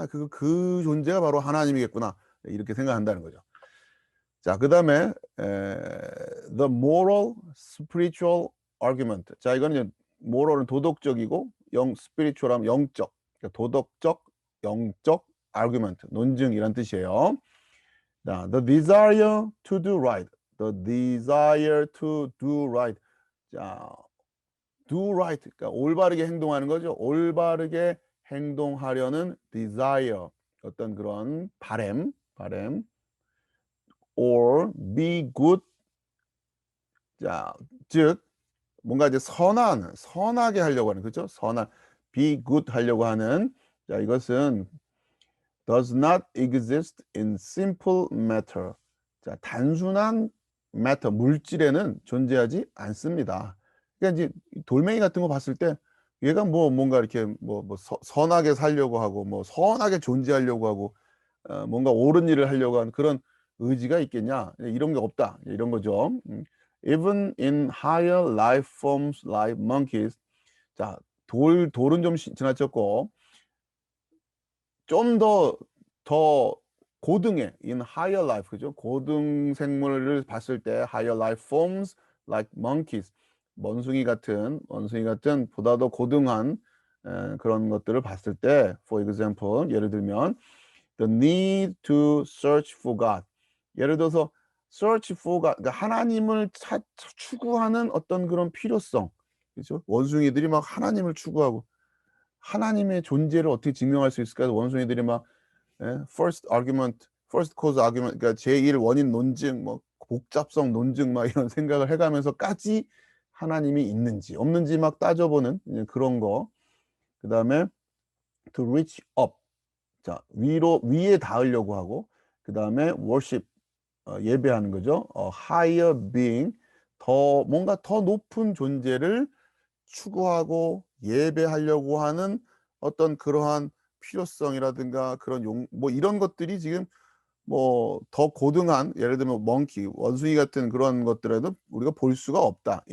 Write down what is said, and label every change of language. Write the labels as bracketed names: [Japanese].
[Korean] 그 존재가 바로 하나님이겠구나. 이렇게 생각한다는 거죠. 자, 그다음에 [English] the moral spiritual argument. [Korean] 자, 이거는 이제 moral은 도덕적이고 spiritual하면 영적. 그러니까 도덕적, 영적 argument, 논증이란 뜻이에요. [English] 자, the desire to do right. the desire to do right. 자, do right. [Korean] 그러니까 올바르게 행동하는 거죠. 올바르게 행동하려는 desire. 어떤 그런 바램. [English] or be good. [Korean] 자, 즉 뭔가 이제 선하게 하려고 하는, 그렇죠? [English] be good [Korean] 하려고 하는. 자, 이것은 [English] does not exist in simple matter. [Korean] 자, 단순한 matter, 물질에는 존재하지 않습니다. 그러니까 이제 돌멩이 같은 거 봤을 때 얘가 뭔가 이렇게 선하게 살려고 하고 선하게 존재하려고 하고 뭔가 옳은 일을 하려고 하는 그런 의지가 있겠냐? 이런 게 없다. 이런 거죠. [English] Even in higher life forms like monkeys. [Korean] 자, 돌은 좀 지나쳤고 좀 더 고등의 [English] in higher life, [Korean] 그죠? 고등 생물을 봤을 때 [English] higher life forms like monkeys. [Korean] 원숭이 같은 보다 더 고등한 그런 것들을 봤을 때, [English] for example, [Korean] 예를 들면 [English] the need to search for God. [Korean] 예를 들어서 [English] search for God, [Korean] 그러니까 하나님을 추구하는 어떤 그런 필요성, 그렇죠? 원숭이들이 막 하나님을 추구하고 하나님의 존재를 어떻게 증명할 수 있을까? 원숭이들이 막 [English] first cause argument, [Korean] 그러니까 제1 원인 논증, 복잡성 논증 막 이런 생각을 해가면서까지 하나님이 있는지 없는지 막 따져보는 그런 거. [English] 그다음에 to reach up. [Korean] 자, 위에 닿으려고 하고, 그다음에 worship, 예배하는 거죠. [English] higher being, [Korean] 뭔가 더 높은 존재를 추구하고 예배하려고 하는 어떤 그러한 필요성이라든가 그런 이런 것들이 지금 더 고등한, 예를 들면 멍키, 원숭이 같은 그런 것들에도 우리가 볼 수가 없다.